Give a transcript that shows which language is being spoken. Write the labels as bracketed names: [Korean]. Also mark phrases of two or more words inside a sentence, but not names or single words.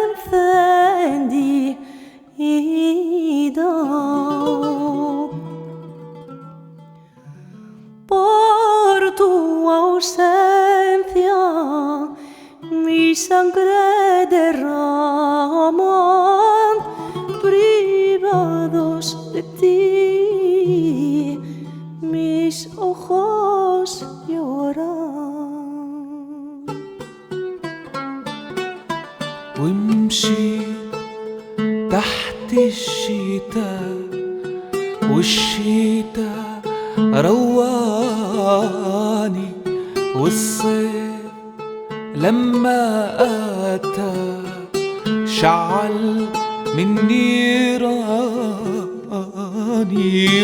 [Spanish] encendida, por tu ausencia mi sangre derraman, privados de ti mis ojos lloran. [Arabic] وامشي تحت الشتاء والشتاء رواني، والصيف لما أتى شعل من نيراني.